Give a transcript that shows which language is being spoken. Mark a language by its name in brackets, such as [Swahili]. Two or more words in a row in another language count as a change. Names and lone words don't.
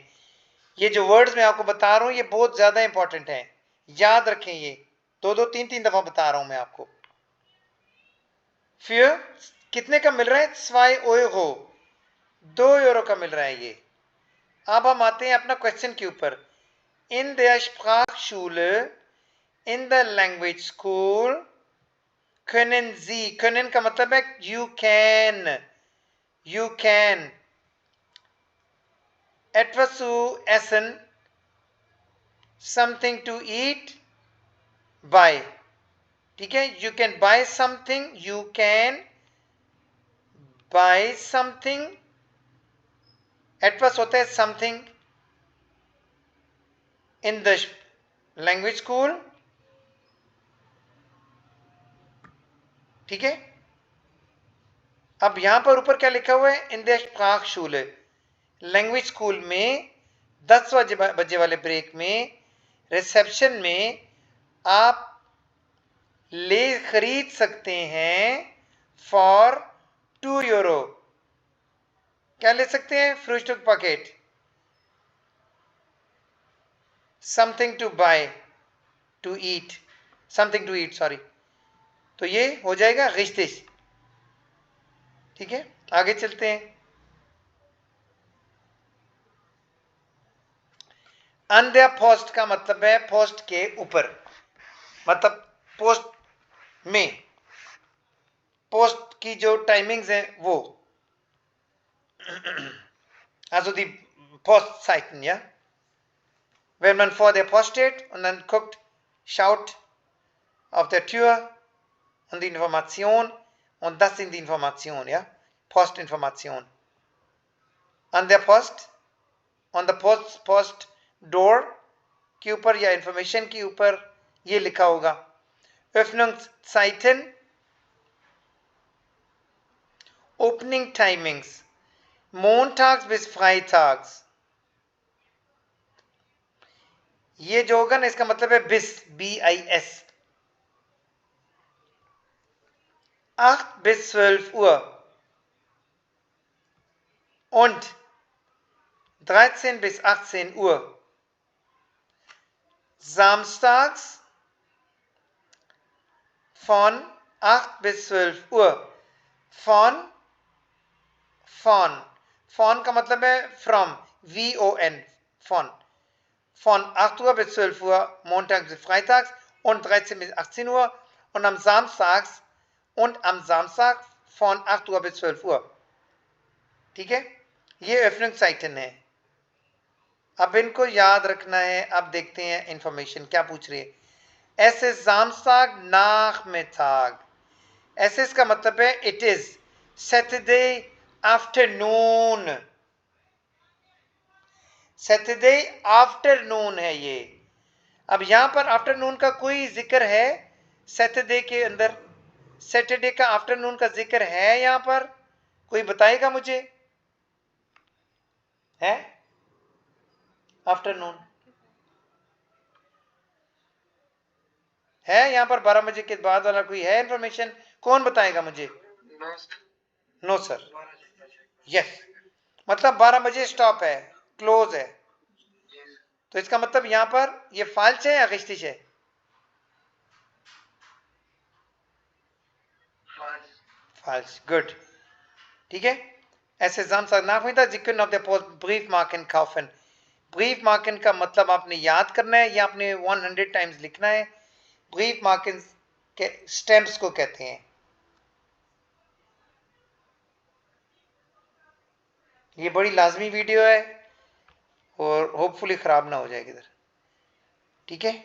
[Hindi] ये जो वर्ड्स मैं आपको बता रहा हूं ये बहुत ज्यादा इंपॉर्टेंट है, याद रखें. ये 2-3 दफा बता रहा हूं मैं आपको. फिर कितने का मिल रहा है, 2 Euro, 2 यूरो का मिल रहा है ये. अब हम आते हैं अपना क्वेश्चन के ऊपर. [German] इन der Sprachschule, in der [English] Language School [German] können Sie, können [Hindi] का मतलब है [English] you can [German] etwas zu essen, [English] something to eat, बाय, [Hindi] ठीक है। [English] You can buy something, you can buy something, at first [Hindi] होता है [English] something in the language school, [Hindi] ठीक है। अब यहां पर ऊपर क्या लिखा हुआ है, [English] in the [Hindi] स्प्राखschule, [English] language school [Hindi] में 10 बजे वाले ब्रेक में रिसेप्शन में आप खरीद सकते हैं फॉर 2 यूरो। क्या ले सकते हैं, फ्रूस्टुक पैकेट, [English] something to buy, to eat, something to eat, [Hindi] सॉरी। तो ये हो जाएगा रिश्तिश, ठीक है। आगे चलते हैं। [German] an der Post [Hindi] का मतलब है पोस्ट के ऊपर, मतलब पोस्ट में, पोस्ट की जो टाइमिंग्स है वो, [German] also die Postzeiten, ja. Wenn man vor der Post steht und dann guckt, schaut auf der Tür und die Information, und das sind die Informationen, ja. Postinformation. An der Post, [English] on the post door [Hindi] के ऊपर या इंफॉर्मेशन के ऊपर ये लिखा होगा। [German] Öffnungszeiten, [English] Opening Timings, [German] montags bis freitags, [Hindi] ये जो होगा ना इसका मतलब है bis, BIS, [German] 8 bis 12 Uhr und 13 bis 18 Uhr, samstags von 8 bis 12 Uhr, von [Hindi] का मतलब है from, [German] VON, von 8 Uhr bis 12 Uhr, montags bis freitags und 13 bis 18 Uhr und am Samstag von 8 Uhr bis 12 Uhr, [Hindi] ठीक है। ये Öffnungszeiten है। अब इनको याद रखना है। अब देखते हैं इंफॉर्मेशन क्या पूछ रही है। [German] Es ist Samstag Nachmittag, [Hindi] ऐसे इसका मतलब है [English] it is Saturday afternoon, Saturday afternoon [Hindi] है ये। अब यहां पर आफ्टरनून का कोई जिक्र है सैटरडे के अंदर, सैटरडे का आफ्टरनून का जिक्र है यहां पर, कोई बताएगा मुझे, है आफ्टरनून है यहां पर 12 बजे के बाद वाला कोई है इंफॉर्मेशन, कौन बताएगा मुझे। [English] no sir, yes, [Hindi] मतलब 12 बजे स्टॉप है, क्लोज है। तो इसका मतलब यहां पर ये फाल्स है या रिश्तिश है, फाल्स, गुड, ठीक है। [German] ऐसे Samstag Nachmittag, Sie können auf der Post Briefmarken kaufen। [Hindi] Briefmarken का मतलब आपने याद करना है या आपने 100 टाइम्स लिखना है। Briefmarken के स्टैम्प्स को कहते हैं। ये बड़ी लाजमी वीडियो है और होपफुली ख़राब ना हो जाएगी इधर, ठीक है।